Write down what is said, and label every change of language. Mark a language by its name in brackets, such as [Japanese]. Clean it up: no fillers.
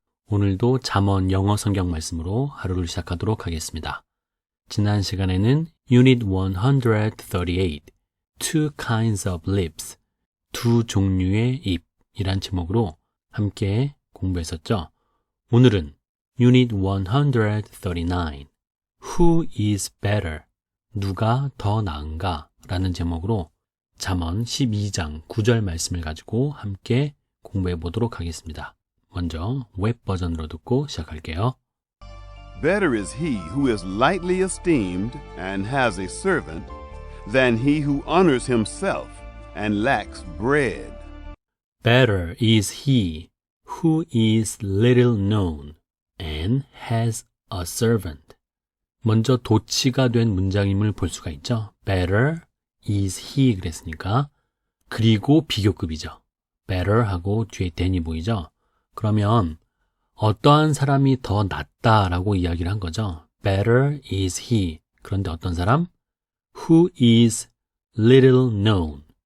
[Korean] 오늘도 잠언 영어 성경 말씀으로 하루를 시작하도록 하겠습니다. 지난 시간에는 Unit 138, Two Kinds of Lips, 두 종류의 입이란 제목으로 함께 공부했었죠. 오늘은 [English] Unit 139, Who is better? [Korean] 누가 더 나은가? 라는 제목으로 잠언 12장 9절 말씀을 가지고 함께 공부해 보도록 하겠습니다. 먼저 웹 버전으로 듣고 시작할게요. [English] Better is he who is lightly esteemed and has a servant than he who honors himself and lacks bread. Better is he who is little known and has a servant. [Korean] 먼저 도치가 된 문장임을 볼 수가 있죠. [English] Better is he [Korean] 그랬으니까 그리고 비교급이죠. better 하고 뒤에 than이 보이죠? 그러면 어떠한 사람이 더 낫다라고 이야기를 한 거죠. [English] Better is he. [Korean] 그런데 어떤 사람? [English] Who is little known.